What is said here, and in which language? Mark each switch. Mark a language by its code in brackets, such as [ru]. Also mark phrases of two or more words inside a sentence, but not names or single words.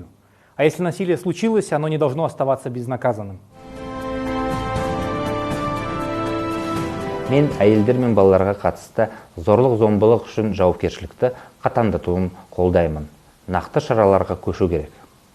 [ru] А если насилие случилось, оно не должно оставаться безнаказанным. [kk] Мен әйелдер мен балаларға қатысты зорлық-зомбылық үшін жауапкершілікті қатаңдатуын қолдаймын. Нақты шараларға көшу керек.